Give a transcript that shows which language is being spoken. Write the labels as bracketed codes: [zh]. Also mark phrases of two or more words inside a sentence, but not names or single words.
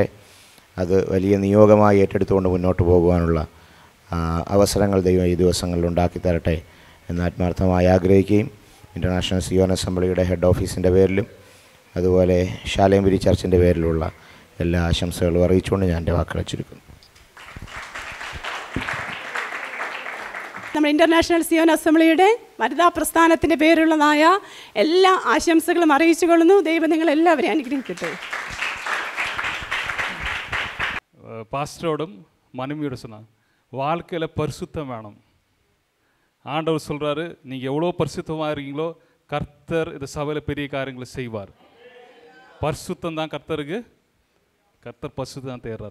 [ml] അത് വലിയ നിയോഗമായി ഏറ്റെടുത്തുകൊണ്ട് മുന്നോട്ട് പോകുവാനുള്ള അവസരങ്ങൾ ദൈവം ഈ ദിവസങ്ങളിൽ ഉണ്ടാക്കി തരട്ടെ എന്ന് ആത്മാർത്ഥമായി ആഗ്രഹിക്കുകയും ഇൻ്റർനാഷണൽ സിയോൻ അസംബ്ലിയുടെ ഹെഡ് ഓഫീസിൻ്റെ പേരിലും അതുപോലെ ശാലേംപുരി ചർച്ചിൻ്റെ പേരിലുള്ള എല്ലാ ആശംസകളും അറിയിച്ചുകൊണ്ട് ഞാൻ എൻ്റെ വാക്കുകൾ ചുരുക്കുന്നു. നമ്മുടെ ഇൻ്റർനാഷണൽ സിയോൻ അസംബ്ലിയുടെ വനിതാ പ്രസ്ഥാനത്തിൻ്റെ പേരുള്ളതായ എല്ലാ ആശംസകളും അറിയിച്ചുകൊള്ളുന്നു. ദൈവം നിങ്ങളെല്ലാവരെയും അനുഗ്രഹിക്കട്ടെ. [ta] பாஸ்டரோடும் மனைவியோட சொன்னாங்க, வாழ்க்கையில் பரிசுத்தம் வேணும். ஆண்டவர் சொல்கிறாரு, நீங்கள் எவ்வளோ பரிசுத்தமாக இருக்கீங்களோ கர்த்தர் இந்த சபையில் பெரிய காரியங்களை செய்வார். பரிசுத்தம் தான் கர்த்தருக்கு, கர்த்தர் பரிசுத்தம் தான் தேடுறார்.